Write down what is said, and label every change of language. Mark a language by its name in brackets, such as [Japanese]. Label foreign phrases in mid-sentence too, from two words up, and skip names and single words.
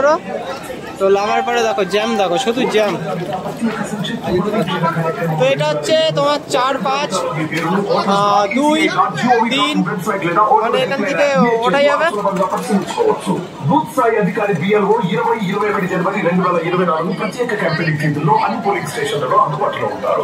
[Bangla] তো লাভার পরে দেখো জ্যাম, দেখো শুধু জ্যাম। তো এটা হচ্ছে তোমার 4, 5, 2, 3, মানে এখান থেকে ওঠাই যাবে। [Telugu] అధికారి బిఎల్ఓ 20-21 జనవరి 2024 ప్రత్యేక క్యాంపెయినింగ్ తేదీల్లో అన్ని పోలింగ్ స్టేషన్లలో అందుబాటులో ఉంటారు.